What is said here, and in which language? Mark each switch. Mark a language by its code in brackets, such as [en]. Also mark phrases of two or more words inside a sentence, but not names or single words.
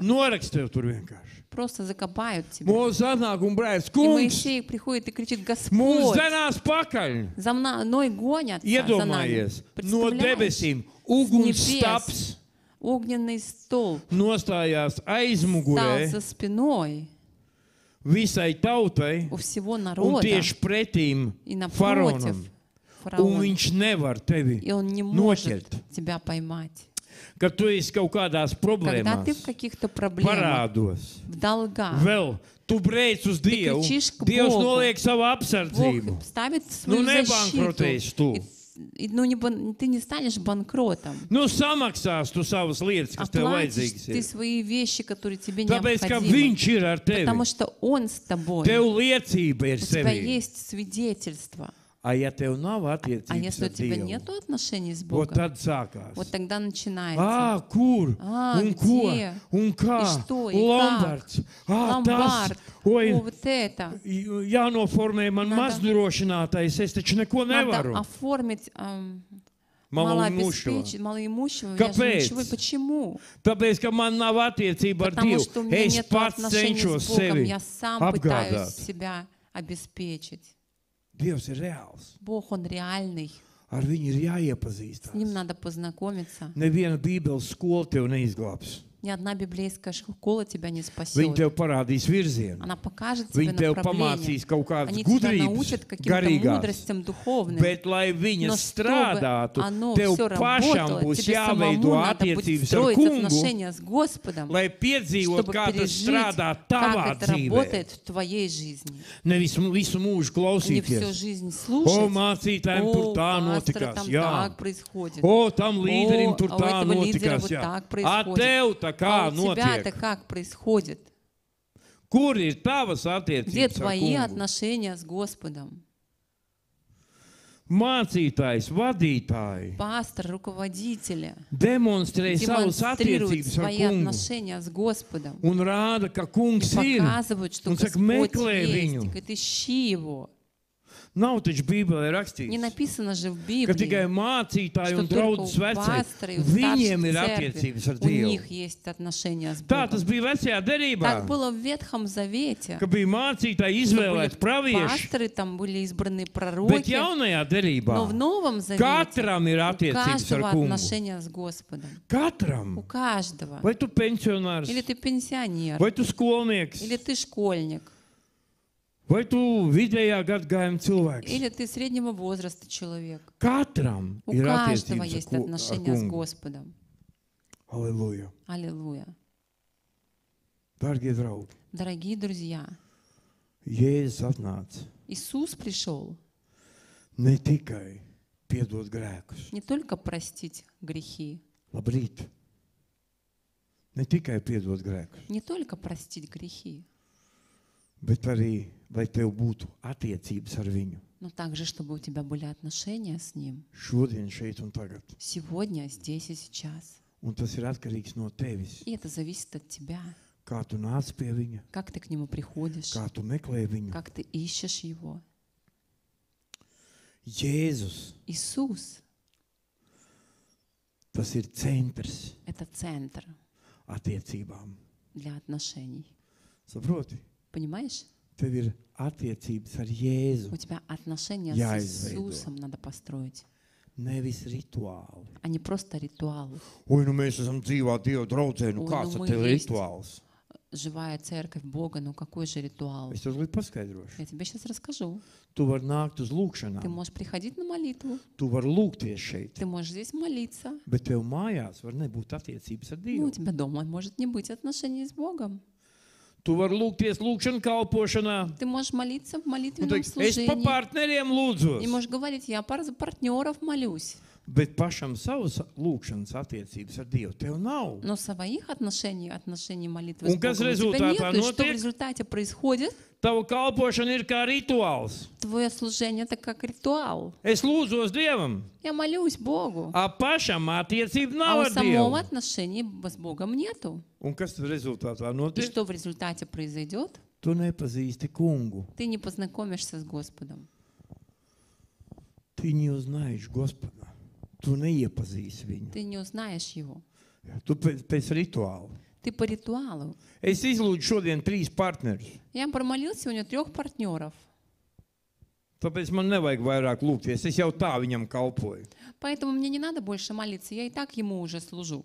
[lv] norakst tev tur vienkārši. [ru] просто закопают тебя. [lv] Mūsu atnāk un brēc, [ru] И [lv] kungs, [ru] Моисей приходит и кричит: [lv] mums [ru] Господь, [lv] zenās pakaļ. [ru] за мной гонятся за [lv] Iedomājies, [ru] нами. [lv] no debesīm ugunsstaps [ru] Огненный столб [lv] nostājās [ru] стал [lv] aizmugurē [ru] за спиной [lv] visai tautai [ru] у всего [lv] un [ru] народа [lv] tieši pretīm [ru] и напротив [lv] faraonam. Un [ru] фараона. [lv] viņš nevar tevi [ru] И он не может [lv] noķert. [ru] тебя поймать. [lv] Kad tu esi kaut kādās [ru] Когда ты [lv] problēmās, [ru] в каких-то проблемах, [lv] parādos, [ru] в долгах, [lv] vēl tu brēc uz Dievu, [ru] кричишь к [lv] Dievs [ru] Богу. [lv] noliek savu apsardzību. [ru] Бог ставит [lv] Nu [ru] свою [lv] nebankrotēsi tu. [ru] защиту, и ты не станешь банкротом. [lv] Nu, samaksās tu savas lietas, kas tev [ru] Оплатишь [lv] vajadzīgas [ru] ты [lv] ir. [ru] свои вещи, которые тебе [lv] Tāpēc, ka [ru] необходимы. [lv] viņš ir ar [ru] Потому [lv] tevi. [ru] что Он с тобой. [lv] Tev liecība ir [ru] У тебя [lv] sevī. [ru] есть свидетельство. [lv] A ja tev nav [ru] А [lv] attiecības [ru] если у [lv] ar [ru] тебя [lv] Dievu, [ru] нету отношений с [lv] o [ru] Богом, [lv] tad sākās. [ru] вот тогда начинается. [lv] Ā, kur? Un ko? [ru] Где? [lv] Un kā? [ru] И что, и [lv] Lombards. Ā, tas. [ru] Ломбард. Ой, О, вот это. [lv] jānoformē man [ru] Надо- [lv] mazdrošinātais. Es taču neko nevaru. [ru] Надо оформить Малоимущего. малоимущего. Я же [lv] Kāpēc? [ru] ничего. Почему? [lv] Tāpēc, ka man nav attiecība ar [ru] Потому [lv] Dievu. [ru] что у меня [lv] Es [ru] нет [lv] pats [ru] отношений [lv] cenšos [ru] с Богом. [lv] sevi [ru] Я сам пытаюсь [lv] apgādāt. [ru] себя обеспечить. [lv] Dievs ir reāls. [ru] Бог, Он реальный. [lv] Ar viņu ir [ru] С [lv] jāiepazīstās. [ru] Ним надо познакомиться. [lv] Neviena Bībeles skola tev neizglābs. [ru] Ни одна библейская школа тебя не [lv] Viņa [ru] спасет. [lv] tev parādīs virzienu. [ru] Она покажет тебе [lv] Viņa tev [ru] направление. [lv] pamācīs kaut kādas [ru] Они тебя [lv] gudrības, [ru] научат каким-то [lv] garīgās. [ru] мудростям духовным. [lv] Bet, lai viņa [ru] Но [lv] strādātu, [ru] чтобы оно [lv] tev [ru] все [lv] pašam [ru] работало, [lv] būs [ru] тебе [lv] jāveido [ru] самому надо будет [lv] attiecības ar [ru] строить [lv] kungu, [ru] отношения с Господом, [lv] lai piedzīvot, [ru] чтобы [lv] kā tas [ru] пережить, [lv] strādā [ru] как [lv] tavā [ru] это [lv] dzīvē. [ru] работает в твоей жизни. [lv] Nevis visu mūžu [ru] Не всю [lv] klausīties. [ru] жизнь [lv] O, [ru] слушать. [lv] mācītājiem tur [ru] О, [lv] tā [ru] пастор, [lv] notikās. [ru] там [lv] Jā. [ru] так происходит. [lv] O, tam līderim tur [ru] а у [lv] tā [ru] этого лидера [lv] notikās. [ru] вот [lv] Jā. [ru] так [lv] A [ru] происходит. [lv] tev tā kā [ru] А у тебя-то [lv] notiek? [ru] как происходит? [lv] Kur ir tavas [ru] Где [lv] attiecības ar [ru] твои [lv] kungu? [ru] отношения с Господом? [lv] Mācītājs, vadītāji, [ru] Пастор, руководители [lv] demonstrē savas [ru] демонстрируют [lv] attiecības ar [ru] свои [lv] kungu [ru] отношения с Господом. [lv] un rāda, ka kungs [ru] И [lv] ir. [ru] показывают, что [lv] Un saka, [ru] Господь [lv] meklē [ru] есть. [lv] viņu. [ru] И говорит, ищи Его. [lv] Nav taču Bībelē [ru] Не [lv] rakstīts, [ru] написано же в [lv] ka tikai [ru] Библии, [lv] mācītāji [ru] что [lv] un [ru] только [lv] draudzes [ru] у [lv] vecāki, [ru] пастора и у [lv] viņiem ir [ru] старших [lv] attiecības [ru] церкви, [lv] ar [ru] у [lv] Dievu. [ru] них есть отношения с [lv] Tā tas [ru] Богом. [lv] bija vecajā derībā, [ru] Так было в Ветхом Завете. [lv] ka bija mācītāji [ru] Что [lv] izvēlēti [ru] были [lv] pravieši, [ru] пасторы, там были избраны [lv] bet [ru] пророки, [lv] jaunajā derībā [ru] но в Новом Завете [lv] katram ir [ru] у [lv] attiecības ar [ru] каждого [lv] kungu. [ru] отношения с Господом. У [lv] Katram. [ru] каждого. [lv] Vai tu pensionārs, [ru] Или ты пенсионер, [lv] vai tu skolnieks, [ru] или ты школьник, [lv] vai tu vidējā gadgājuma cilvēks. [ru] или ты среднего возраста человек. [lv] Katram [ru] У [lv] ir [ru] каждого [lv] attiecības [ru] есть [lv] ar [ru] отношения с [lv] kungu. [ru] Господом. [lv] Halleluja. [ru] Аллилуйя. [lv] Dārgie draugi, [ru] Дорогие друзья, [lv] Jēzus atnāca [ru] Иисус пришел [lv] ne tikai piedot grēkus. [ru] не только простить грехи, [lv] Labrīt. Ne tikai piedot grēkus, [ru] не только простить грехи, [lv] bet arī, lai tev būtu attiecības ar viņu. [ru] но также, чтобы у тебя были отношения с Ним [lv] Šodien, šeit un tagad. [ru] сегодня, здесь и сейчас. [lv] Un tas ir atkarīgs no tevis. [ru] И это зависит от тебя, [lv] Kā tu nāc pie viņa, [ru] как ты к Нему приходишь, [lv] kā tu meklē viņu. [ru] как ты ищешь Его. [lv] Jēzus, [ru] Иисус [lv] tas ir centrs — [ru] это центр [lv] attiecībām. [ru] для отношений. [lv] Saproti? [ru] Понимаешь? [lv] Tev ir attiecības ar Jēzu, [ru] У тебя отношения Я с изведу. Иисусом надо построить, [lv] nevis rituāli. [ru] а не просто ритуалы. [lv] Oi, nu mēs esam dzīvā Dieva draudzē, nu Oi, kāds nu tad tev ir mēs- rituāls? [ru] Живая церковь Бога, ну какой же ритуал? [lv] Es tev līdz paskaidrošu. [ru] Я тебе сейчас расскажу. [lv] Tu vari nākt uz [ru] Ты [lv] lūkšanām, [ru] можешь приходить на молитву, [lv] tu vari lūgties šeit, [ru] ты можешь здесь молиться, [lv] bet tev mājās var nebūt attiecības ar [ru] но [lv] Dievu. [ru] у тебя дома может не быть отношений с Богом. [lv] Tu vari lūgties lūkšanu kalpošanā, [ru] Ты можешь молиться в [lv] un [ru] молитвенном [lv] teikt, es pa [ru] служении. [lv] partneriem lūdzos, [ru] И можешь говорить, я за партнеров молюсь. [lv] bet pašam savas lūkšanas attiecības ar Dievu tev nav. [ru] Но своих отношений молитвы [lv] Un [ru] с [lv] kas [ru] Богом у тебя [lv] rezultātā [ru] нет. И что в [lv] notiek? [ru] результате происходит? [lv] Tava kalpošana ir kā rituāls. [ru] Твое служение — это как ритуал. [lv] Es lūdzos Dievam, [ru] Я молюсь Богу, [lv] a pašam attiecība [ru] а [lv] nav [ru] у [lv] ar [ru] самого [lv] Dievu. [ru] отношений с Богом нету. [lv] Un kas tad rezultātā [ru] И [lv] notiek? [ru] что в результате произойдет? [lv] Tu nepazīsti kungu. [ru] Ты не познакомишься с Господом. Tu neuznaешь Господа. [lv] Tu neiepazīsi viņu. [ru] Ты не узнаешь Его. [lv] Tu pēc rituāla. [ru] Ты по ритуалу. [lv] Es izlūdzu šodien 3 partnerus. [ru] Я промолил сегодня 3 партнеров. [lv] Tāpēc man nevajag vairāk lūgties. Es jau tā viņam kalpoju. [ru] Поэтому мне не надо больше молиться. Я и так Ему уже служу.